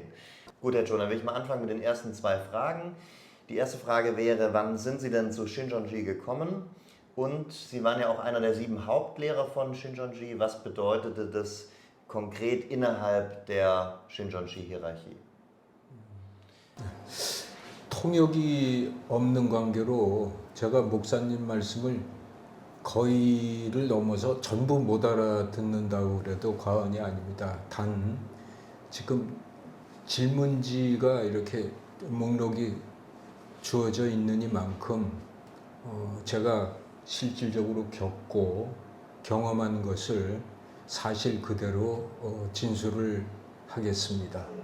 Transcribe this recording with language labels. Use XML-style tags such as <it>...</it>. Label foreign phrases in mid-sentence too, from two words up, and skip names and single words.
<de>Gut, Herr Cho, dann will ich mal anfangen mit den ersten 2 Fragen. Die erste Frage wäre, wann sind Sie denn zu Shincheonji gekommen? Und Sie waren ja auch einer der 7 Hauptlehrer von Shincheonji. Was bedeutete das konkret innerhalb der Shincheonji-Hierarchie?</de> <ko>통역이 없는 관계로 제가 목사님 말씀을 거의를 넘어서 전부 못 알아듣는다고 그래도 과언이 아닙니다. 단 지금 질문지가 이렇게 목록이 주어져 있느니만큼 제가 실질적으로 겪고 경험한 것을 사실 그대로 진술을 하겠습니다.</ko>